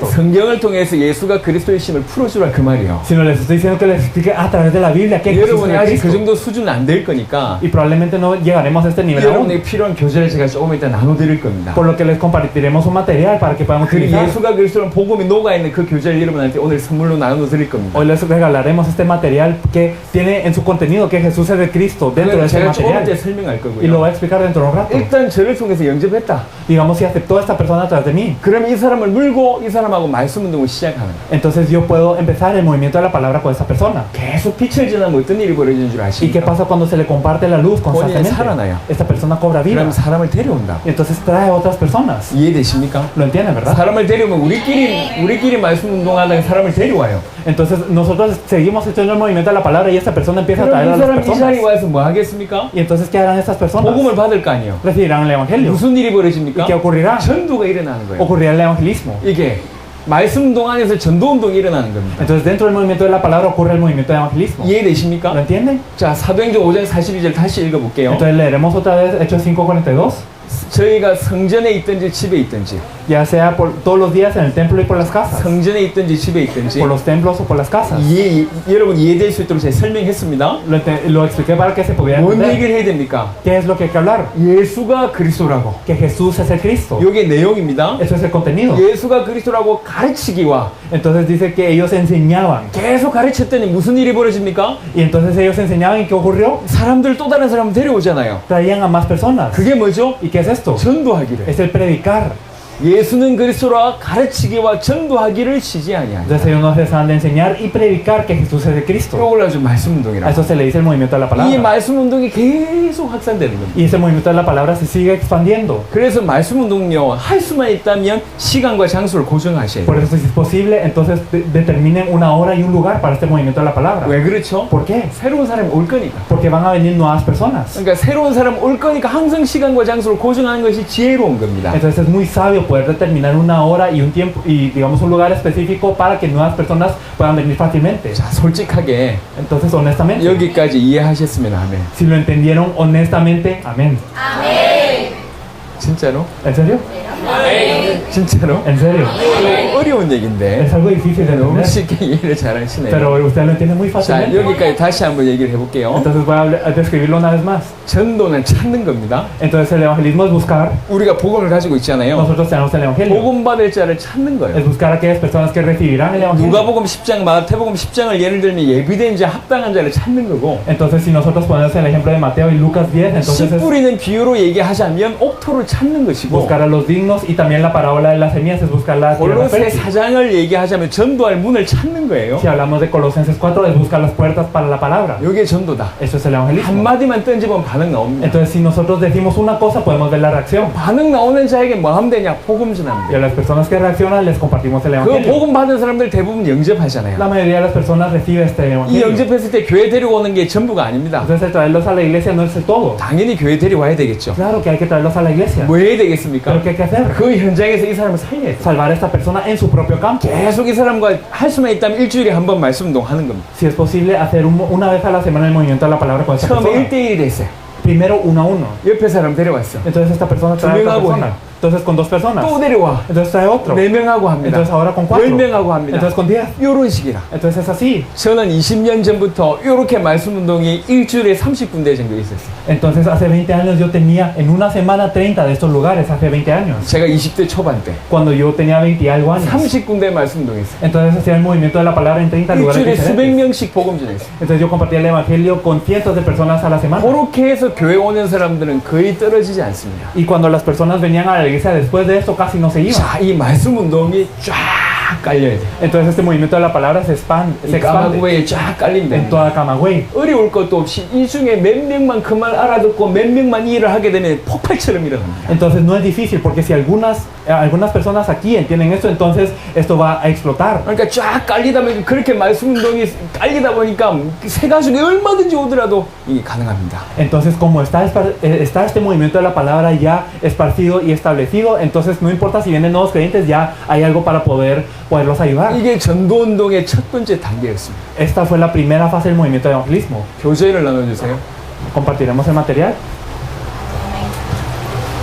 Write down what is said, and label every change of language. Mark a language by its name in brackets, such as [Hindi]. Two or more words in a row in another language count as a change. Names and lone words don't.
[Korean] 성경을 통해서 예수가 그리스도의 심을 풀어주라 그 말이에요. [Spanish] Sino les estoy diciendo que les explique a través de la Biblia que Jesús es [Korean] 여러분이 [Spanish] el [Korean] 아직 그 [Spanish] Cristo. [Korean] 정도 수준은 안 될 거니까 [Spanish] Y probablemente no llegaremos a este nivel aún. [Korean] 여러분에게 필요한 교재를 제가 조금 이따 나눠드릴 겁니다. [Spanish] Por lo que les compartiremos un material para que puedan [Korean] 그 [Spanish] utilizar. [Korean] 예수가 그리스도는 복음이 녹아있는 그 교재를 여러분한테 오늘 선물로 나눠드릴 겁니다. [Spanish] Hoy les regalaremos este material que tiene en su contenido que Jesús es el Cristo dentro de ese [Korean] 제가 조금 이따 [Spanish] material. [Korean] 설명할 [Spanish] Y lo [Korean] 거고요. [Spanish] voy a explicar dentro de un rato. [Korean] 일단 저를 통해서 영접했다. [Spanish] Digamos si aceptó a esta persona atrás de mí. [Korean] 그러면 이 사람을 물고 이 사람하고 말씀 운동을 시작하는 거예요. [Spanish] Entonces yo puedo empezar el movimiento de la palabra con esa persona. [Korean] 계속 빛을 지나면 어떤 일이 벌어지는 줄 [Spanish] ¿Y qué [Korean] 아십니까? [Spanish] pasa cuando se le comparte la luz constantemente? [Korean] 살아나요. [Spanish] Esta persona cobra vida. [Korean] 그럼 사람을 데려온다. [Spanish] Y entonces trae a otras personas. [Korean] 이해되십니까? [Spanish] ¿Lo entienden, verdad? [Korean] 사람을 데려오면 우리끼리 말씀 운동하다가 사람을 데려와요. [Spanish] Entonces nosotros seguimos haciendo el movimiento de la palabra y esta persona empieza a [Korean] 그럼 [Spanish] traer [Korean] 이 [Spanish] a las [Korean] 사람이 이 자리에 [Spanish] personas. [Korean] 와서 뭐 하겠습니까? [Spanish] Y entonces ¿qué harán estas personas? [Korean] 복음을 받을 거 아니에요. [Spanish] Recibirán el evangelio. [Korean] 무슨 일이 [Spanish] ¿Y [Korean] 벌어집니까? [Spanish] qué ocurrirá? [Korean] 전도가 일어나는 거예요. [Spanish] Ocurrirá el evangelismo. [Korean] 이게 말씀 운동 안에서 전도 운동이 일어나는 겁니다. [Spanish] Entonces dentro del movimiento de la palabra ocurre el movimiento de evangelismo. ¿Lo [Korean] 이해되십니까? [Spanish] entienden? [Korean] 자, 사도행전 5장 42절 다시 읽어볼게요. [Spanish] Entonces leeremos otra vez Hechos 5:42. [Korean] 저희가 성전에 있든지 집에 있든지 [Spanish] Ya sea por todos los días en el templo y por las casas. [Korean] 성전에 있든지 집에 있든지 [Spanish] Por los templos o por las casas. [Korean] 여러분 이해될 수 있도록 제가 설명했습니다. [Spanish] Lo expliqué para que se pudiera [Korean] 뭔 [Spanish] entender. [Korean] 얘기를 해야 됩니까? [Spanish] ¿Qué es lo que hay que hablar? [Korean] 예수가 그리스도라고. [Spanish] Que Jesús es el Cristo. [Korean] 이게 내용입니다. [Spanish] Eso es el contenido. [Korean] 예수가 그리스도라고 가르치기와 [Spanish] Entonces dice que ellos enseñaban. [Korean] 계속 가르쳤더니 무슨 일이 벌어집니까? [Spanish] Y entonces ellos enseñaban y ¿qué ocurrió? [Korean] 사람들 또 다른 사람 데려오잖아요. [Spanish] Traían a más personas. [Korean] 그게 뭐죠? [Spanish] ¿Y qué es esto? [Korean] 전도하기를. [Spanish] Es el predicar. [Korean] 예수는 그리스도라 가르치기와 전도하기를 쉬지 아니하니. [Spanish] Entonces ellos no cesan de enseñar y predicar que Jesús es el Cristo. [Korean] 이걸 아주 말씀 [Spanish] A [Korean] 운동이라고. [Spanish] eso se le dice el movimiento de la [Korean] 이 [Spanish] palabra. [Korean] 말씀 운동이 계속 확산되는 겁니다. [Spanish] Y ese movimiento de la palabra se sigue expandiendo. [Korean] 그래서 말씀 운동요 할 수만 있다면 시간과 장소를 고정하셔야 [Spanish] Por [Korean] 돼요. [Spanish] eso si es posible, entonces determinen una hora y un lugar para este movimiento de la palabra. [Korean] 왜 그렇죠? [Spanish] ¿Por qué? [Korean] 새로운 사람이 올 거니까. [Spanish] Porque van a venir nuevas personas. [Korean] 그러니까 새로운 사람 올 거니까 항상 시간과 장소를 고정하는 것이 지혜로운 겁니다. [Spanish] Entonces es muy sabio poder determinar una hora y un tiempo y digamos un lugar específico para que nuevas personas puedan venir fácilmente. [Korean] 자, 솔직하게 [Spanish] Entonces honestamente, [Korean] 여기까지 이해하셨으면 하면 [Spanish] si lo entendieron honestamente, amén. [Korean] 진짜로? [Spanish] ¿En serio? [Korean] 진짜로? [Spanish] ¿En serio? [Korean] 어려운 얘기인데 [Spanish] Es algo difícil de [Korean] 너무 [Spanish] entender, [Korean] 쉽게 이해를 잘하시네요. [Spanish] pero usted lo entiende muy [Korean] 자, [Spanish] fácilmente. [Korean] 여기까지 다시 한번 얘기를 해볼게요. [Spanish] Entonces voy a describirlo una vez más. [Korean] 전도는 찾는 겁니다. [Spanish] Entonces el evangelismo es buscar. [Korean] 우리가 복음을 가지고 있잖아요. [Spanish] Nosotros tenemos el evangelio. [Korean] 복음 받을 자를 찾는 [Spanish] Es [Korean] 거예요. [Spanish] buscar a aquellas personas que recibirán el evangelio. [Korean] 누가복음 10장, 마태복음 10장을 예를 들면 예비된 자, 합당한 자를 찾는 거고 [Spanish] Entonces si nosotros ponemos el ejemplo de Mateo y Lucas 10, entonces [Korean] 씨 [Spanish] es [Korean] 뿌리는 비유로 얘기하자면 옥토를 찾는 것이고 [Spanish] buscar a los dignos y también la parábola de las semillas es buscar la tierra [Korean] 골로새 [Spanish] fértil. [Korean] 4장을 얘기하자면 전도할 문을 찾는 거예요. [Spanish] Si hablamos de Colosenses 4 es buscar las puertas para la palabra. [Korean] 이게 전도다. [Spanish] Eso es el evangelismo. [Korean] 한마디만 던지면 반응 나옵니다. [Spanish] Entonces si nosotros decimos una cosa podemos ver la reacción. [Korean] 반응 나오는 자에게 뭐 하면 되냐? 복음 전하면 [Spanish] Y [Korean] 돼요. [Spanish] a las personas que reaccionan les compartimos el [Korean] 그 [Spanish] evangelio. [Korean] 복음 받은 사람들 대부분 [Spanish] La [Korean] 영접하잖아요. [Spanish] mayoría de las personas recibe este [Korean] 이 [Spanish] evangelio. [Korean] 영접했을 때 교회 데려오는 게 전부가 아닙니다. [Spanish] Entonces el traerlos a la iglesia no es el todo. [Korean] 당연히 교회 데려와야 되겠죠. [Spanish] Claro que hay que traerlos a la iglesia. [Korean] 뭐 해야 되겠습니까? [Spanish] Pero ¿qué hay que hacer? [Korean] 그 현장에서 이 사람을 살려야 돼. [Spanish] Salvar a esta persona en su propio campo. [Korean] 계속 이 사람과 할 수만 있다면 일주일에 한 번 말씀 운동 하는 겁니다. [Spanish] Si es posible hacer una vez a la semana el movimiento de la palabra con esta [Korean] 처음에 [Spanish] persona. [Korean] 1대1이 됐어요. [Spanish] Primero 1 a 1. [Korean] 옆에 사람 데려왔어. [Spanish] Entonces esta persona trae a otra [Korean] 명하고 [Spanish] persona. Entonces con 2 personas. [Korean] 또 데려와. [Spanish] Entonces trae otro. [Korean] 4명하고 합니다. [Spanish] Entonces ahora con 4. [Korean] 10명하고 합니다. [Spanish] Entonces con 10. [Korean] 이런 식이라. [Spanish] Entonces es así. [Korean] 저는 20년 전부터 이렇게 말씀 운동이 일주일에 30군데 정도 있었어요. [Spanish] Entonces hace 20 años yo tenía en una semana 30 de estos lugares, hace 20 años. [Korean] 제가 20대 초반 때 [Spanish] Cuando yo tenía 20 y algo años. [Korean] 30군데 말씀 운동했어요. [Spanish] Entonces hacía el movimiento de la palabra en 30 lugares [Korean] 일주일에 수백 [Spanish] diferentes. [Korean] 명씩 복음 전했어요. [Spanish] Entonces yo compartía el evangelio con cientos de personas a la semana. [Korean] 그렇게 해서 교회 오는 사람들은 거의 떨어지지 않습니다. [Spanish] Y cuando las personas venían a la iglesia después de esto casi no se iban. [Korean] 자, 이 말씀 운동이 쫙 깔려야 돼. [Spanish] Entonces este movimiento de la palabra se expande [Korean] 이 까마구에 쫙 깔린다. [Spanish] en toda Camagüey. [Korean] 어려울 것도 없이 이 중에 몇 명만 그 말 알아듣고 몇 명만 이 일을 하게 되면 폭발처럼 일어납니다. [Spanish] Entonces no es difícil porque si algunas personas aquí entienden esto, entonces esto va a explotar. [Korean] 그러니까 쫙 깔리다 보니까 그렇게 말씀 운동이 깔리다 보니까 세 가족이 얼마든지 오더라도 이게 가능합니다. [Spanish] Entonces como está este movimiento de la palabra ya esparcido y establecido, entonces no importa si vienen nuevos creyentes, ya hay algo para poderlos ayudar. [Korean] 이게 전도 운동의 첫 번째 단계였습니다. [Spanish] Esta fue la primera fase del movimiento de evangelismo. [Korean] 교재를 나눠주세요. [Spanish] Compartiremos el material.